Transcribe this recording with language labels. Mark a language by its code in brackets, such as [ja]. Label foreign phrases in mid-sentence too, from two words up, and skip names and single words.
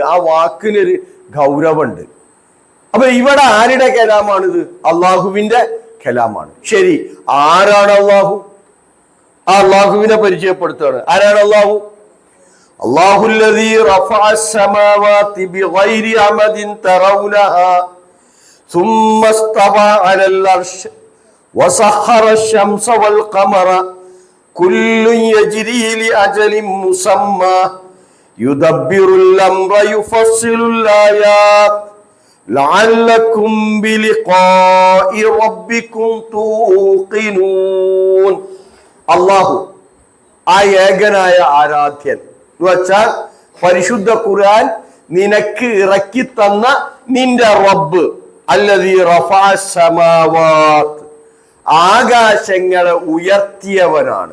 [ml] ആ വാക്കിനൊരു ഗൗരവമുണ്ട്. അപ്പൊ ഇവിടെ ആരുടെ കലാമാണിത്? അള്ളാഹുവിന്റെ കലാമാണ്. ശരി, ആരാണ് അള്ളാഹു? ആ അള്ളാഹുവിനെ പരിചയപ്പെടുത്തുകയാണ്. ആരാണ് അള്ളാഹു? [ar] الله الذي رفع السماوات بغير عمد ترونها ثم استوى على العرش وسخر الشمس والقمر كل يجري لأجل مسمى يدبر الأمر يفصل الآيات لعلكم بلقاء ربكم توقنون. [ml] അള്ളാഹു ആ ഏകനായ ആരാധ്യൻ എന്ന് വെച്ചാൽ പരിശുദ്ധ ഖുർആൻ നിനക്ക് ഇറക്കി തന്ന നിന്റെ റബ്ബ്, [ar] الذي رفع السماوات, [ml] ആകാശങ്ങളെ ഉയർത്തിയവനാണ്.